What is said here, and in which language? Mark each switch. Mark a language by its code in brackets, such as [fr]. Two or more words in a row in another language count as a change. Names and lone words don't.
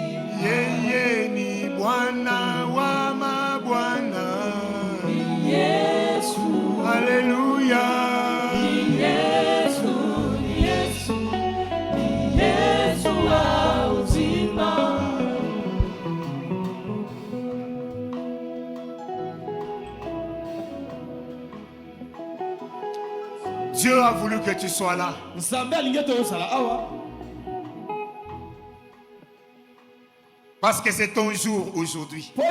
[sw] Yeye ni Bwana wa mabwana. Ni Yesu. Alléluia. Ni Yesu, ni Yesu, ni Yesu auzima. [fr] Dieu a voulu que tu sois là. Parce que c'est ton jour aujourd'hui.